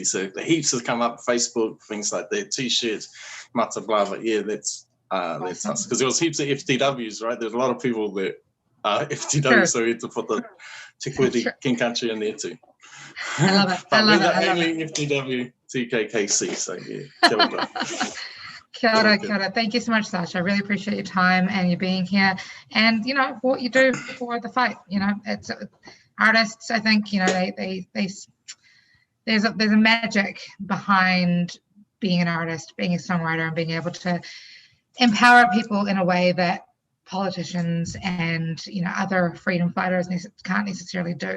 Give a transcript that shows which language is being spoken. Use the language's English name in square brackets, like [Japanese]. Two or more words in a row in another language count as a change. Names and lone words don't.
[English] So the heaps have come up, Facebook, things like that, T-shirts, mata blah, but yeah, that's us. Because there was heaps of FTWs, right? There's a lot of people that are FTW, so we had to put the Te Koeti King Country in there too. I love it. But we're the only FTW TKKC, so yeah, [Māori] kia ora. Kia ora, kia ora. [English] Thank you so much, Sasha. I really appreciate your time and you being here, and what you do for the fight. It's artists. I think there's a magic behind being an artist, being a songwriter, and being able to empower people in a way that politicians and other freedom fighters can't necessarily do.